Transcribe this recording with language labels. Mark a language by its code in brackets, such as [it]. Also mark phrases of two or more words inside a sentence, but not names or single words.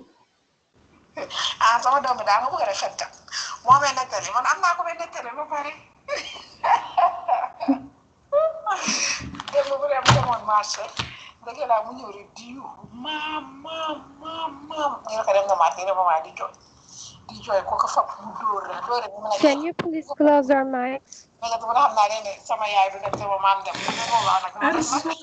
[wo] sama doomi daa nga bëgg a def fettam moo may nettali man am naa ko may nettali ba pare démb bu dem demoon marché dëgg laa mu ñëw rek di yuuxu maam ñu ne ko dem nga marché ne maman di jooy ko ko fab mu dóor rek dóor rek mu ne [en] Can you please close your mics? [wo] mais nag bu nga xam naa ne sama yaay du dem sama maam dem bu ne boobaa nag ma def la